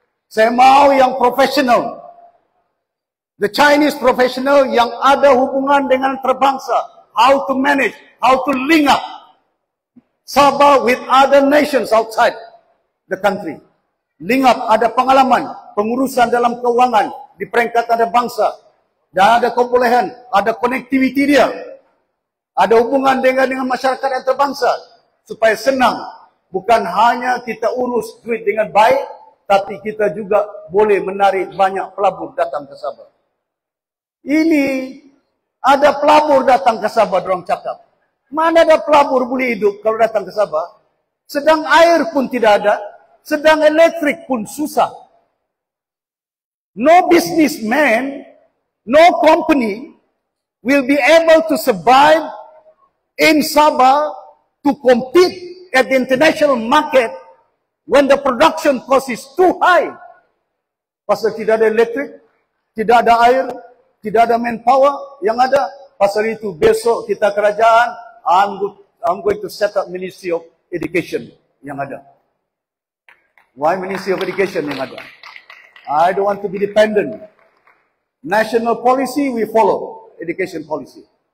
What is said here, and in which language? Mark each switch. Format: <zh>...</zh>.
<ms>Saya mau yang profesional.</ms> <en>The Chinese professional</en> <ms>yang ada hubungan dengan terbangsa.</ms> <en>How to manage, how to link up Sabah with other nations outside the country. Link up,</en> <ms>ada pengalaman, pengurusan dalam keuangan di peringkat antarabangsa. Dan ada kebolehan, ada connectivity dia. Ada hubungan dengan masyarakat antarabangsa. Supaya senang. Bukan hanya kita urus duit dengan baik, tapi kita juga boleh menarik banyak pelabur datang ke Sabah. Ini ada pelabur datang ke Sabah, orang cakap. Mana ada pelabur boleh hidup kalau datang ke Sabah? Sedang air pun tidak ada, sedang elektrik pun susah.</ms> <en>No businessman, no company will be able to survive in Sabah to compete at the international market when the production cost is too high.</en> <ms>Pasal tidak ada elektrik, tidak ada air, tidak ada manpower, yang ada pasal itu besok kita kerajaan,</ms> <en>I'm going to set up</en> <ms>Ministry of Education yang ada.</ms> <en>Why Ministry of Education</en> <ms>yang ada?</ms> <en>I don't want to be dependent. National policy we follow, education policy.</en>